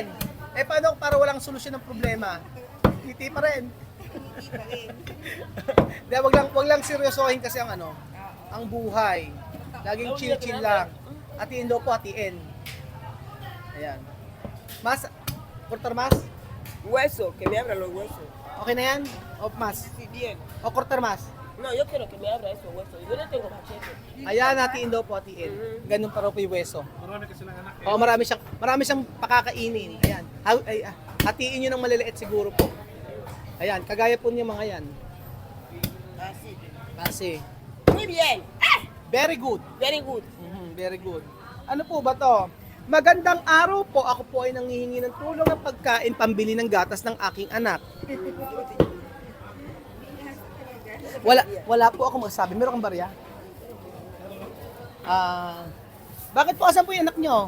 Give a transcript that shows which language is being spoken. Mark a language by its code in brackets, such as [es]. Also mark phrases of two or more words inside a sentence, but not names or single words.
[tl] Eh paano para walang solusyon ng problema? Ngiti pa rin. Ngiti pa rin. Di, wag lang seryosohin kasi ang ano, ang buhay. Laging chill-chill lang. Hatiin daw po, hatiin. Ayan. [es] Mas, quarter mas? Hueso, que me abra los huesos. [tl] Okay na yan? O mas? [es] Sí, bien. [tl] O quarter mas? [es] No, yo quiero que me abra esos huesos. Yo no tengo machete. [tl] Ayan, hatiin daw po, hatiin. Ganun pa raw po yung weso. Marami kasi ng anak eh. Oo, marami siyang pakakainin. Ayan. Hatiin nyo ng maliliit siguro po. Ayan, kagaya po niya mga yan. [es] Así. [tl] Kasi, [es] Muy bien. [en] very good. Very good. Very good. [tl] Ano po ba to? Magandang araw po. Ako po ay nanghihingi ng tulong ng pagkain pambili ng gatas ng aking anak. Wala po ako magsabi. Meron kang barya? Bakit po asan po yung anak nyo?